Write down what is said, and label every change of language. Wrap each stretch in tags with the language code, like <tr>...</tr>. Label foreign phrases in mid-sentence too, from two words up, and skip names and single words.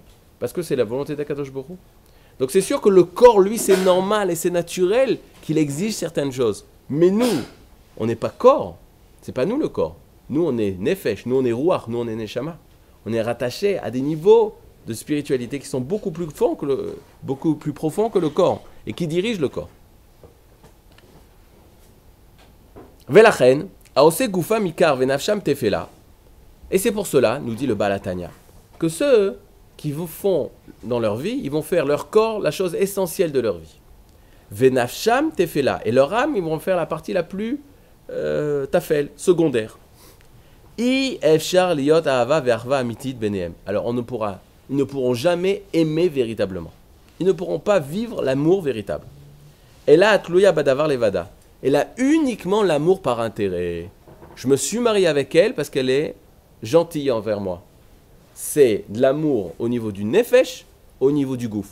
<fr>Parce que c'est la volonté d'Akadosh Baruch Hu. Donc c'est sûr que le corps, lui, c'est normal et c'est naturel qu'il exige certaines choses. Mais nous, on n'est pas corps. C'est pas nous le corps. Nous, on est nefesh, nous, on est ruach, nous, on est neshama. On est rattaché à des niveaux de spiritualité qui sont beaucoup plus profonds que le corps et qui dirigent le corps.</fr> <he>Velachen, aose gufa mikar venafsham tefela.</he> <fr>Et c'est pour cela, nous dit le Baal HaTanya, que ceux qui vous font dans leur vie, ils vont faire leur corps la chose essentielle de leur vie.</fr> <he>Venafsham tefela.</he> <fr>Et leur âme, ils vont faire la partie la plus tafel, secondaire.</fr> <he>I efshar liot ahava ve'arva amitit benehem.</he> <fr>Alors ils ne pourront jamais aimer véritablement. Ils ne pourront pas vivre l'amour véritable. Et là,</fr> <he>atluya badavar levada.</he> <fr>Elle a uniquement l'amour par intérêt. Je me suis marié avec elle parce qu'elle est gentille envers moi. C'est de l'amour au niveau du nefesh, au niveau du gouffre.</fr>